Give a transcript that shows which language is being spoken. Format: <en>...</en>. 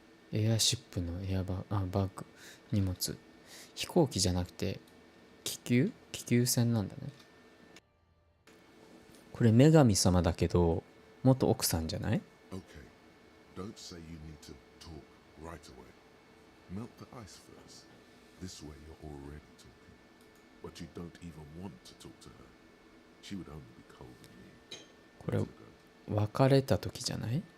<ja>エアシップのバッグ、荷物。飛行機じゃなくて気球船なんだね。これ女神様だけど元奥さんじゃない？</ja> <en>Okay, don't say you need to talk right away. Melt the ice first. This way you're already talking. But you don't even want to talk to her. She would only be cold with me.</en> <ja>これ別れた時じゃない？</ja>